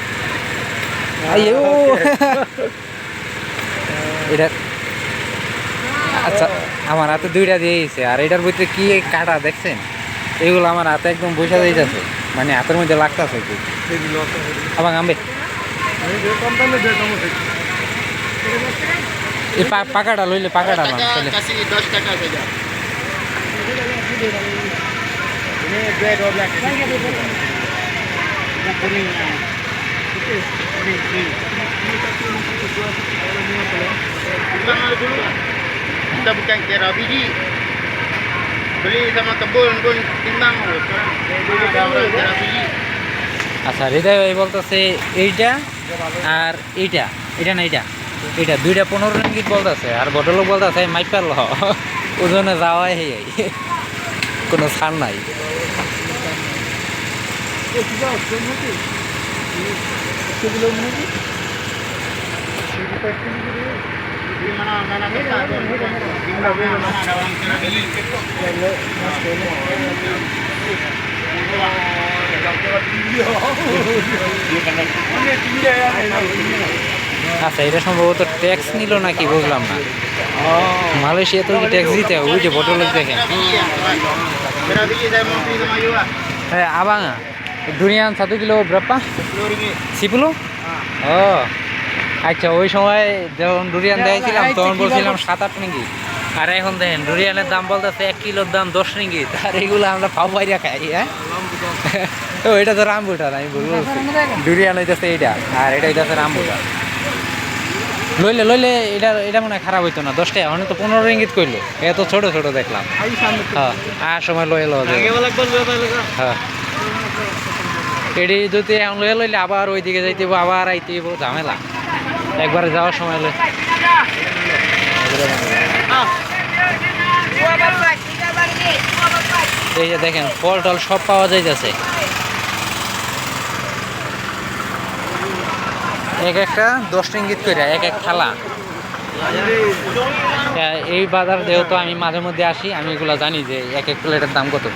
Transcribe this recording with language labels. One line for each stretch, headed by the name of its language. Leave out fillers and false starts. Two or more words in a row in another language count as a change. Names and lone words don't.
Bangla: এটা আচ্ছা, আমার হাতে 2টা দিয়ে দিয়েছে, আর এটার ভিতরে কি কাটা দেখছেন, এগুলো আমার হাতে একদম বসে যাইতেছে, মানে হাতের মধ্যে লাগতেছে একটু। আবার আমবে এই পাকাটা লইলে, পাকাটা না তাহলে
Malay: Kasih 10 taka saja. Ini 12. Yang kuning. Kuning. Timbang dulu. Kita bukan kira biji. Beli sama kebun pun timbang. Dulu ada orang kira biji.
Bangla: আচ্ছা, হৃদয় ভাই বলতেছে এইটা আর এইটা, এটা না এইটা, এটা 2টা 15 রিঙ্গিত বলতেছে। আর ভদ্রলোক বলতেছে মাইপার ল, ওজনে যাওয়াই কোনো ছাড় নাই।
Malay: Di mana kita timbang mana ada orang kira biji.
Bangla: আচ্ছা, এটা সম্ভবত ট্যাক্স নিল নাকি বুঝলাম না। মালয়েশিয়া তো ট্যাক্স দিতে হবে। ওই যে ভদ্রলোক দেখেন।
Malay: Kira biji saya mau beli sama you lah. হ্যাঁ, abang durian 1 kilo berapa? 10 ringgit. 10?
Bangla: ও আচ্ছা, ওই সময় যখন ডুরিয়ান দিয়েছিলাম তখন বলছিলাম 7-8 রিঙ্গিত। আর এখন দেখেন ডুরিয়ানের দাম বলতেছে 1 কিলোর দাম 10 রিঙ্গিত। আর এগুলো আমরা পাও বাইরে খাই। হ্যাঁ, ও এটা তো রামবুটান, আমি বলবো ডুরিয়ান হইতেছে এইটা, আর এটা হইতেছে রামবুটান। লইলে এটা মনে হয় খারাপ হইতো না। 10 টাকা, অনেক তো 15 রিঙ্গিত কইলো। এত ছোট ছোট দেখলাম। হ্যাঁ, আর সময় লয়ে লো। হ্যাঁ, এটি যদি এখন লয়ে লইলে আবার ওইদিকে যাইতে হইব, আবার আইতে হইব, ঝামেলা। একবারে যাওয়ার সময় লই।
Malay: Dua bapak, 3 bang ni. 2 bapak.
Bangla: এই যে দেখেন ফল টল সব পাওয়া যাইতেছে। এক একটা 10 রিঙ্গিত করে এক এক থালা। এই বাজার যেহেতু আমি মাঝে মধ্যে আসি, আমি এগুলো জানি যে এক এক প্লেটের দাম কত।